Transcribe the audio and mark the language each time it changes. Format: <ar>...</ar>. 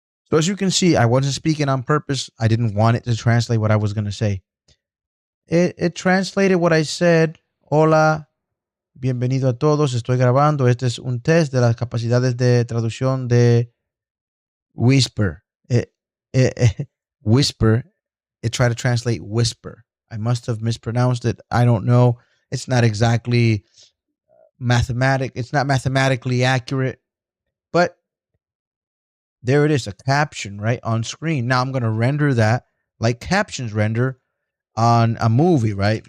<en>So as you can see, I wasn't speaking on purpose. I didn't want it to translate what I was going to say. It translated what I said.</en> <es>Hola, bienvenido a todos. Estoy grabando. Este es un test de las capacidades de traducción de Whisper.</es> <en>Whisper. It tried to translate whisper. I must have mispronounced it. I don't know. It's not exactly it's not mathematically accurate, but there it is, a caption right on screen. Now I'm going to render that like captions render on a movie, right?</en>